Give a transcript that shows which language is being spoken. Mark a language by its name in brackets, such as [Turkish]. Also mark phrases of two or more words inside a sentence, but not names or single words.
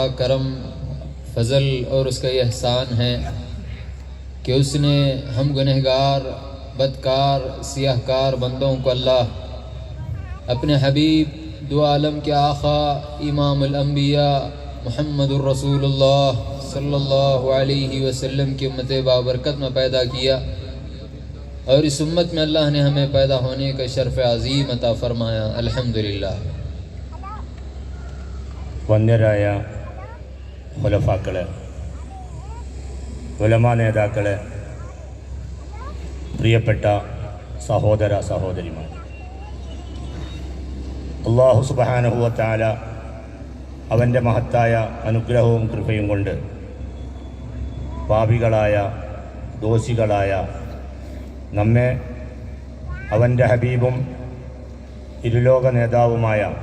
[Urdu] کرم فضل اور اس کا یہ احسان ہے کہ اس نے ہم گنہگار بدکار سیاہ کار بندوں کو اللہ اپنے حبیب دو عالم کے آقا امام الانبیاء محمد الرسول اللہ [Arabic] صلی اللہ علیہ وسلم [Urdu] کی امت بابرکت میں پیدا کیا، اور اس امت میں اللہ نے ہمیں پیدا ہونے کا شرف عظیم عطا فرمایا. الحمدللہ. [Malayalam] വന്ദ്യരായ ഖുലഫാക്കളെ, ഉലമാ നേതാക്കളെ, പ്രിയപ്പെട്ട സഹോദര സഹോദരിമാർ, [Arabic] الله سبحانه وتعالى [Malayalam] അവൻ്റെ മഹത്തായ അനുഗ്രഹവും കൃപയും കൊണ്ട് പാപികളായ ദോഷികളായ നമ്മെ അവൻ്റെ ഹബീബും ഇരുലോക നേതാവുമായ